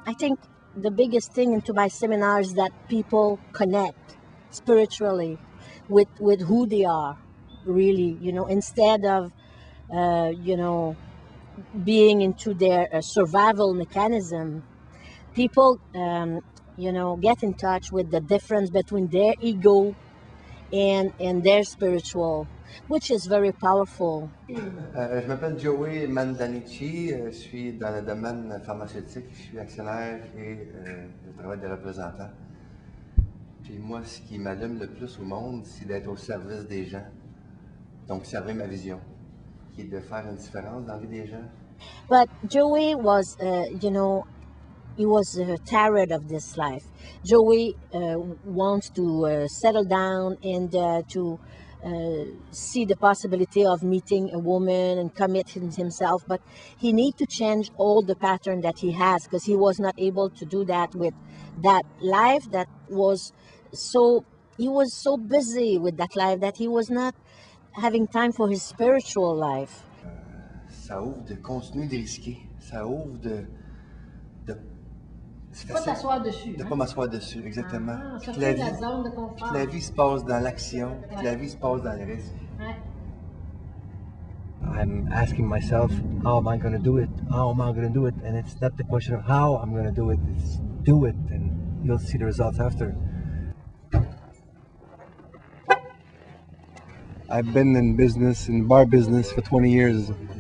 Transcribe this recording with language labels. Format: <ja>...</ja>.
<en>I think the biggest thing into my seminar is that people connect spiritually with who they are, really, instead of, you know, being into their survival mechanism. People, get in touch with the difference between their ego and their spiritual, which is very powerful.</en> <fr>Je m'appelle Joey Mandanici, je suis dans le domaine pharmaceutique, je suis actionnaire et je travaille des représentants. Puis moi, ce qui m'allume le plus au monde, c'est d'être au service des gens. Donc, servir ma vision, qui est de faire une différence dans la vie des gens.</fr> <en>But Joey was, he was tired of this life. Joey wants to settle down and to see the possibility of meeting a woman and commit himself, but he need to change all the pattern that he has because he was not able to do that with that life that was so. He was so busy with that life that he was not having time for his spiritual life.</en> <fr>Ça ouvre de continuer de risquer. Ça ouvre de C'est pas t'asseoir dessus. de ne pas m'asseoir dessus, exactement. Ah, Puis sortir de la zone de confort. que la vie se passe dans l'action, puis que la vie se passe dans le risque. Ouais.</fr> <en>I'm asking myself, how am I going to do it? How am I going to do it? And it's not the question of how I'm going to do it, it's do it, and you'll see the results after. I've been in bar business for 20 years.</en>